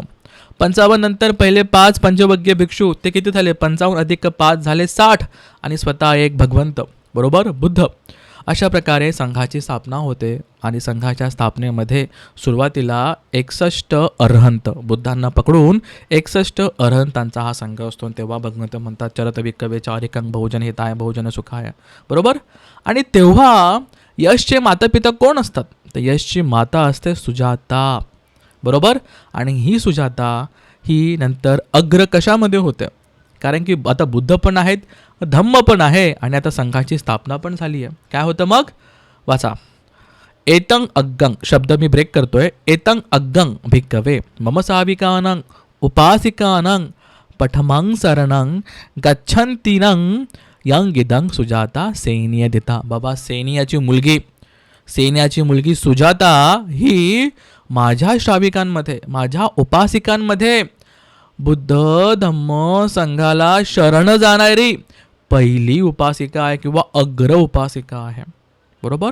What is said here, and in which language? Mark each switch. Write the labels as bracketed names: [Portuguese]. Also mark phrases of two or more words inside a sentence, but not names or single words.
[Marathi] 55 नंतर पहिले 5 पंचवग्गीय भिक्षू ते किती झाले 55 अधिक 5 झाले 60 आणि स्वतः एक भगवंत. बरोबर. बुद्ध. अशा प्रकारे संघाची स्थापना होते आणि संघाच्या स्थापनेमध्ये सुरुवातीला 61 अरहंत बुद्धांना पकडून 61 अरहंतांचा हा संघ असतो. तेव्हा भगवंत म्हणतात [Pali] चरत विक्कवे चारिकं बहुजन हिताय बहुजन सुखाय, [Marathi] बरोबर. आणि तेव्हा यशचे मातापिता कोण असतात? तर यशची माता असते सुजाता, बरोबर. आणि ही सुजाता ही नंतर अग्र कशामध्ये होते? कारण की आता बुद्ध पण आहेत, धम्म पण आहे आणि आता संघाची स्थापना पण झाली आहे. काय होतं मग? वाचा. [Pali] एतं अग्गं, [Marathi] शब्द मी ब्रेक करतोय. [Pali] एतं अग्गं भिक्कवे मम साविकानं उपासिकानं पठमं शरणं गच्छन्तीनं यं गिदं सुजाता सेनिय दिता. [Marathi] बाबा सेनियाची मुलगी सुजाता ही माझ्या श्राविकांमध्ये, माझ्या उपासिकांमध्ये बुद्ध धम्म संघाला शरण जाणारी पहिली उपासिका आहे किंवा अग्र उपासिका आहे, बरोबर.